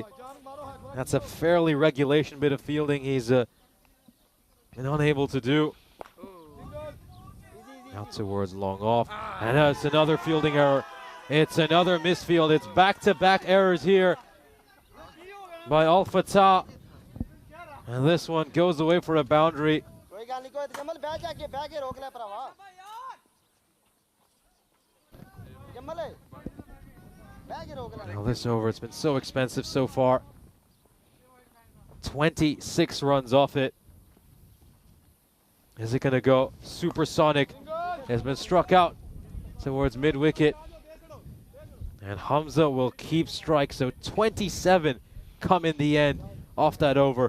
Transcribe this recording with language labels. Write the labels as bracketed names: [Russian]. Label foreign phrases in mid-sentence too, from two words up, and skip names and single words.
[English] That's a fairly regulation bit of fielding he's been unable to do. Out towards long off. And it's another fielding error. It's another misfield. It's back-to-back errors here by Al Fatah. And this one goes away for a boundary. [Punjabi] ਕੋਈ ਗੱਲ ਨਹੀਂ ਕੋਈ ਜਮਲ ਬੈਠ ਕੇ ਰੋਕ ਲੈ ਭਰਾਵਾ ਜਮਲ ਬੈਠ ਕੇ ਰੋਕ ਲੈ [English] Now this over, it's been so expensive so far. 26 runs off it. Is it going to go supersonic? Has been struck out towards mid-wicket. And Hamza will keep strike, so 27 come in the end off that over.